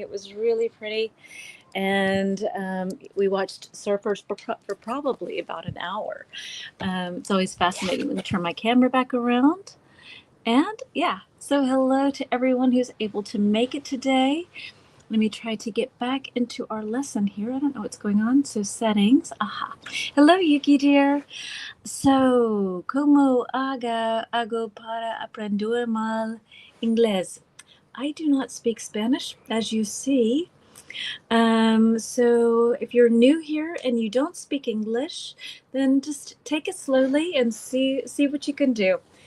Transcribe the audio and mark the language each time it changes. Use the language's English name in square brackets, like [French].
[English] It was really pretty. And we watched surfers for probably about an hour. It's always fascinating. Let me turn my camera back around. And yeah, so hello to everyone who's able to make it today. Let me try to get back into our lesson here. I don't know what's going on. So settings. Aha. Hello, Yuki dear. [Spanish] So, como hago para aprender mal inglés? [English] I do not speak Spanish, as you see. So if you're new here and you don't speak English, then just take it slowly and see what you can do.